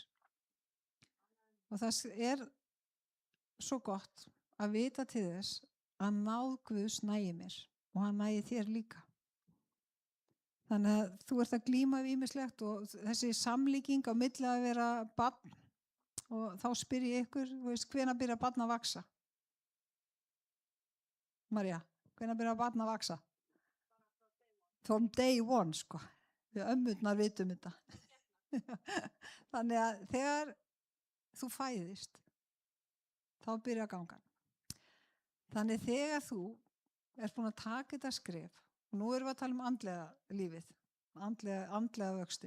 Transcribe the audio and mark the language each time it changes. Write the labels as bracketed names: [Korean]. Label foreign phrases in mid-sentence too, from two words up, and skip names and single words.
[Icelandic] Og það er svo gott að vita til þess að náð Guðs nægi mér og hann nægi þér líka. Þannig að þú ert að glíma við ýmislegt og þessi samlíking á milli að vera barn og þá spyr ég ykkur, hvenær byrjar barn að vaksa? María, hvenær byrjar barn að vaksa? [English] From day one, [Icelandic] sko. Við ömmurnar vitum þetta. Þannig að þegar þú fæðist, þá byrjar gangan. Þannig þegar þú ert búin að taka þetta skref, og nú erum við að tala andlega lífið, andlega vöxtinn.